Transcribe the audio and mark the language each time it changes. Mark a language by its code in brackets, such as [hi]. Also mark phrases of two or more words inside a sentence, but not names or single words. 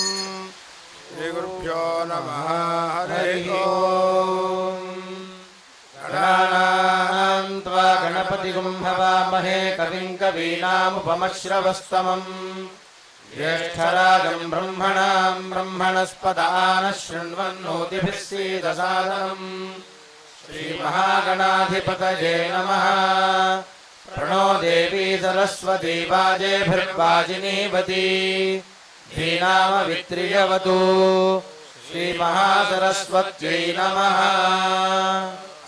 [sa] శ్రీగురుభ్యో నమః. హరి ఓం. గణానాం త్వా గణపతిగుం హవామహే కవిం కవీనాముపమశ్రవస్తమం. జ్యేష్ఠరాజం బ్రహ్మణాం బ్రహ్మణస్పద ఆనః శృణ్వన్నోతిభిः सीदसादनम्. श्रीमहागणाधिपतये नमः. प्रणो देवी सरस्वती वाजेभिर्वाजिनीवती धीनामवित्रियवतु. श्रीमहासरस्वत्यै नमः.